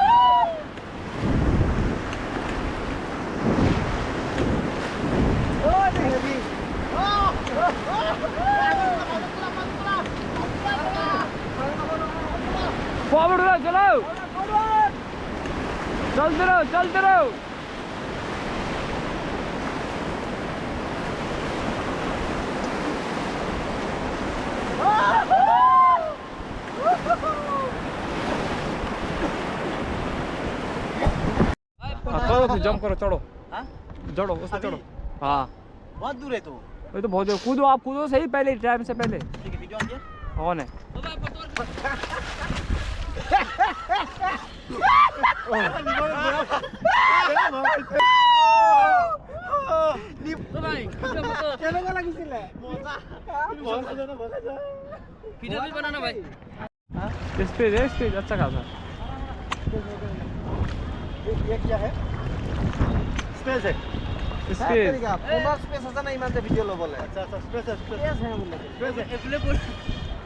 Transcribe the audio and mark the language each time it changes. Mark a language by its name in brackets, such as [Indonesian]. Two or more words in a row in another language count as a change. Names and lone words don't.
[Hindi] फॉरवर्ड रहो, चलो चलते रहो, चलते रहो। करो फिर जंप करो, चढ़ो। हाँ? चढ़ो उस पे अभी? चढ़ो। हाँ बहुत दूर है तो। ये तो बहुत कूदो, आप कूदो सही पहले, टाइम से पहले। ठीक है [English] video on [Hindi] किया? ऑन है। भाई [Assamese] কেনেকুৱা লাগিছিলে? [Hindi] वीडियो भी बनाना भाई। स्पेस अच्छा खासा। ये क्या है? स्पेस है। स्पेस [Assamese] পুনৰ স্পেচ আছে না ইমান যে ভিডিঅ' ল'বলৈ? [Hindi] अच्छा अच्छा स्पेस है, स्पेस [Assamese] স্পেচ হে বোলে। [Hindi] स्पेस है। एप्ले बोल